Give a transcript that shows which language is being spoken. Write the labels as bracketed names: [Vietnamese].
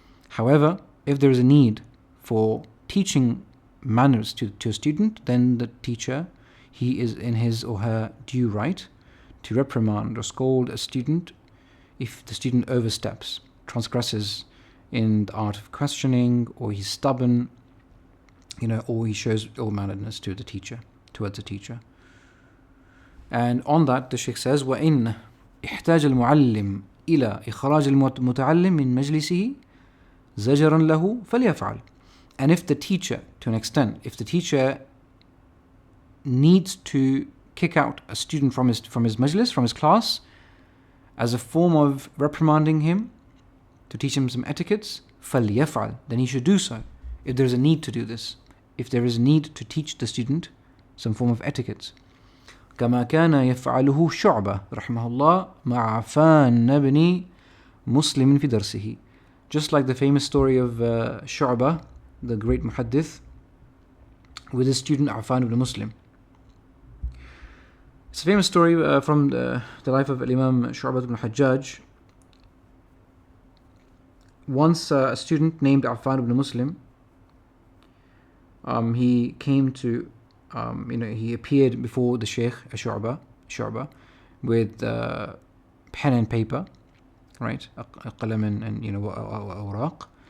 [English] However, if there is a need for teaching manners to a student, then the teacher, he is in his or her due right to reprimand or scold a student if the student oversteps, transgresses in the art of questioning, or he's stubborn, or he shows ill-manneredness towards the teacher. And on that, the Shaykh says, [Arabic] وَإِنَّ احتاج المعلم إلى إخراج المتعلم من مجلسه زجرا له فليفعل. [English] And if the teacher, to an extent, if the teacher needs to kick out a student from his majlis, from his class, as a form of reprimanding him, to teach him some etiquettes, فليفعل, then he should do so. If there is a need to do this, if there is a need to teach the student some form of etiquette. [Arabic] كما كان يفعله شعبة رحمه الله مع عفان بن مسلم في درسه. [English] Just like the famous story of Shu'bah, the great muhaddith, with his student Affan ibn Muslim. It's a famous story from the life of Imam Shu'bah ibn Hajjaj. Once a student named Affan ibn Muslim, he came to, he appeared before the Shaykh Shu'bah with pen and paper, right, qalam and awraq.